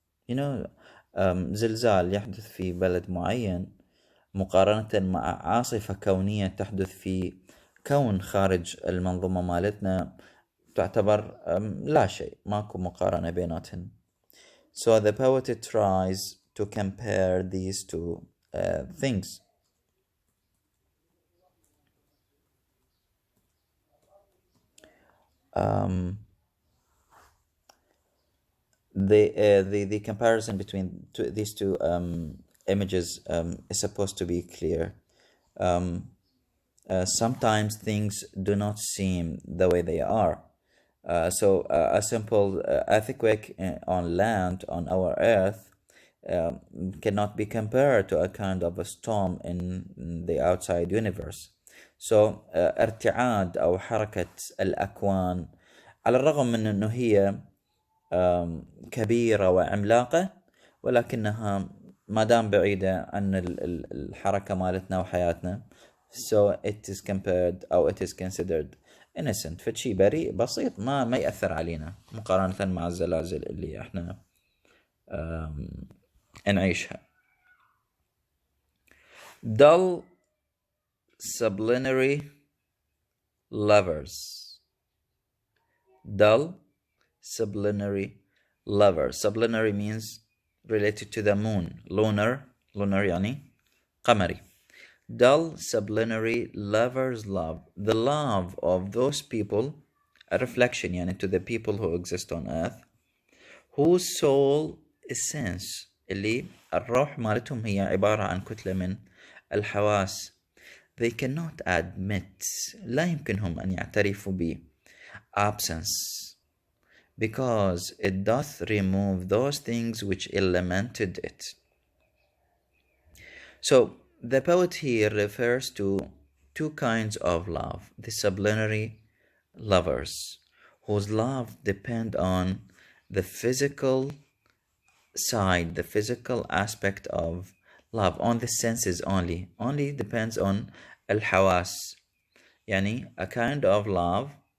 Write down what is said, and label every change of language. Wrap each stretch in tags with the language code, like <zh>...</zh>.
<en>You know,</en> <ar>زلزال يحدث في بلد معين مقارنة مع عاصفة كونية تحدث في كون خارج المنظومة مالتنا تعتبر لا شيء، ماكو مقارنة بيناتهن.</ar> <en>So the poet tries to compare these two things. The comparison between these two images is supposed to be clear. Sometimes things do not seem the way they are. So a simple earthquake on land, on our earth, cannot be compared to a kind of a storm in the outside universe.</en> <ar>So ارتعاد أو حركة الأكوان على الرغم من أنه هي كبيرة وعملاقة، ولكنها ما دام بعيدة عن الحركة مالتنا وحياتنا.</ar> <en>So it is compared</en> <ar>أو</ar> <en>it is considered innocent،</en> <ar>فشي بريء بسيط ما يأثر علينا مقارنة مع الزلازل اللي احنا نعيشها.</ar> <en>Dull sublunary lovers. Dull sublunary lovers. Sublunary means related to the moon.</en> <ar>Lunar يعني قمري.</ar> <en>Dull sublunary lovers love. The love of those people, a reflection يعني to the people who exist on earth, whose soul is sense.</en> <ar>اللي الروح مالتهم هي عبارة عن كتلة من الحواس.</ar> <en>They cannot admit،</en> <ar>لا يمكنهم أن يعترفوا ب</ar> <en>absence, because it doth remove those things which elemented it. So the poet here refers to two kinds of love: the sublunary lovers, whose love depend on the physical side, the physical aspect of love, on the senses only depends on al-hawas, yani a kind of love</en>